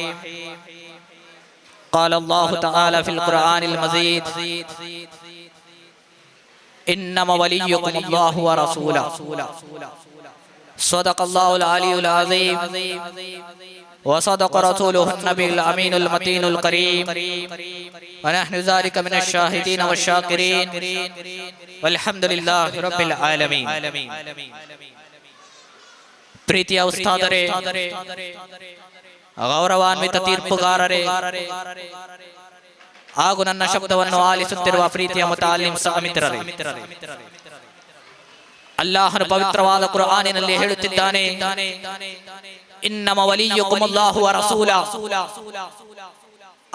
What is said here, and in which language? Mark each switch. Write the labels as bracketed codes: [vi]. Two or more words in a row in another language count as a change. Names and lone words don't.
[ar] قال الله تعالى في القرآن المجيد: إنما وليكم الله ورسوله. صدق الله العلي العظيم وصدق رسوله النبي الأمين المتين الكريم ونحن ذلك من الشاهدين والشاكرين والحمد لله رب العالمين. [kn] ಪ್ರೀತಿಯ ಉಸ್ತಾದರೇ, ಗೌರವಾನ್ವಿತ ತೀರ್ಪುಗಾರರೇ ಹಾಗೂ ನನ್ನ ಶಬ್ದವನ್ನು ಆಲಿಸುತ್ತಿರುವ ಪ್ರೀತಿಯ ಮುತಾಲಿಂ ಸಹಮಿತ್ರರೇ, ಅಲ್ಲಾಹನ ಪವಿತ್ರವಾದ ಕುರ್ಆನಿನಲ್ಲಿ ಹೇಳುತ್ತಿದ್ದಾನೆ, [ar] إنما وليكم الله ورسوله.